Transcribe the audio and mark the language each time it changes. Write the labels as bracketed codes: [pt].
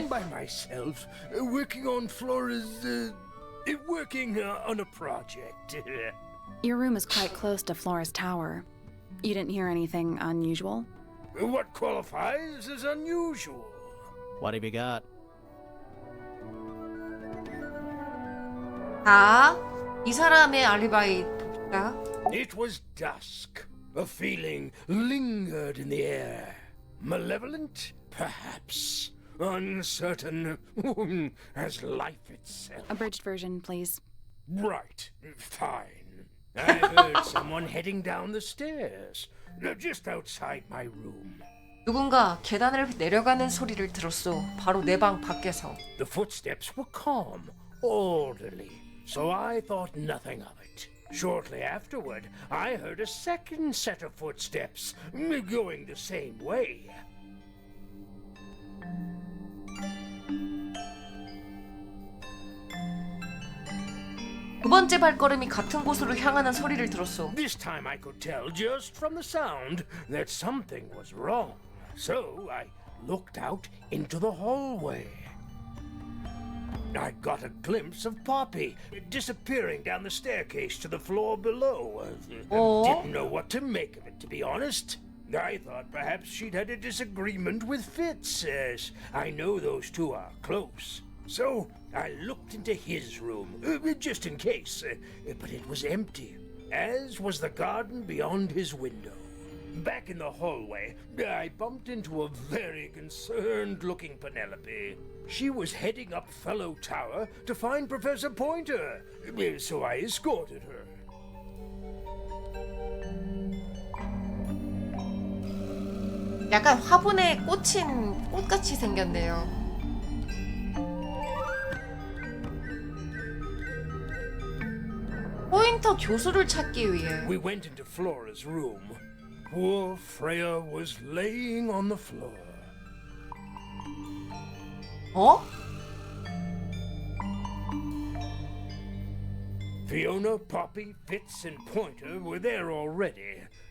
[en] I'm by myself, working on Flora's, working on a project. Your room is quite close to Flora's tower. You didn't hear anything unusual? What qualifies as unusual? What have you got? [ko] 자, 이 사람의 알리바이 봅시다. [en] It was dusk. A feeling lingered in the air. Malevolent, perhaps. Uncertain, as life itself. Abridged version, please. Right, fine. I heard someone heading down the stairs, just outside my room. [ko] 누군가 계단을 내려가는 소리를 들었어. 바로 내 방 밖에서. [en] The footsteps were calm, orderly, so I thought nothing of it. Shortly afterward, I heard a second set of footsteps, going the same way. [ko] 두 번째 발걸음이 같은 곳으로 향하는 소리를 들었어. [en] This time I could tell just from the sound that something was wrong. So I looked out into the hallway. I got a glimpse of Poppy disappearing down the staircase to the floor below. Didn't know what to make of it, to be honest. I thought perhaps she'd had a disagreement with Fitz, as I know those two are close. So I looked into his room, just in case, but it was empty, as was the garden beyond his window. Back in the hallway, I bumped into a very concerned-looking Penelope. She was heading up Fellow Tower to find Professor Pointer, so I escorted her. [ko] 약간 화분에 꽂힌 꽃같이 생겼네요. 포인터 교수를 찾기 위해. [en] We went into Flora's room. Poor Freya was laying on the floor. 어? Fiona, Poppy, Fitz, and Pointer were there already.